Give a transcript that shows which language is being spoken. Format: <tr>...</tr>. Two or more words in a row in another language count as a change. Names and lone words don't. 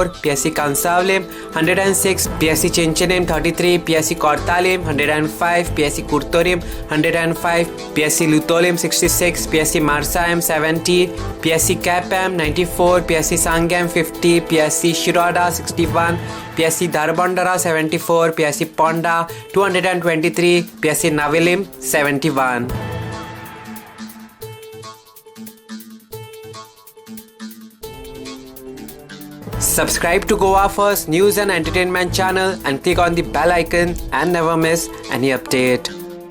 <en>PSC Kansavlim 106, PSC Chinchanim 33, PSC Kortalim 105, PSC Kurtorim 105, PSC Lutolim 66, PSC Marsaim 70, PSC Kapam 94, PSC Sangam 50, PSC Shiroda 61, PSC Darbandara 74, PSC Ponda 223, PSC Navilim 71. Subscribe to Goa First News and Entertainment channel and click on the bell icon and never miss any update.</en>